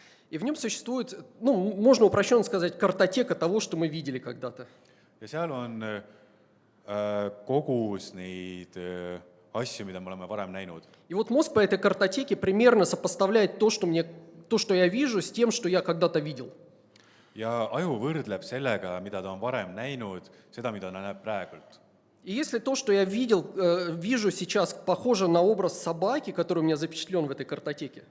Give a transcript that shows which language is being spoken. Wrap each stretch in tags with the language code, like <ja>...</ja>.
<ru>И в нем существует, можно упрощенно сказать, картотека того, что мы видели когда-то.</ru> <et>Ja seal on kogus neid asju, mida me oleme varem näinud.</et> <ru>И вот мозг по этой картотеке примерно сопоставляет то, что я вижу, с тем, что я когда-то видел.</ru> <et>Ja aju võrdleb sellega, mida ta on varem näinud, seda, mida ta näeb praegult.</et> <ru>И если то, что я вижу сейчас, похоже на образ собаки, который у меня запечатлен в этой картотеке,</ru>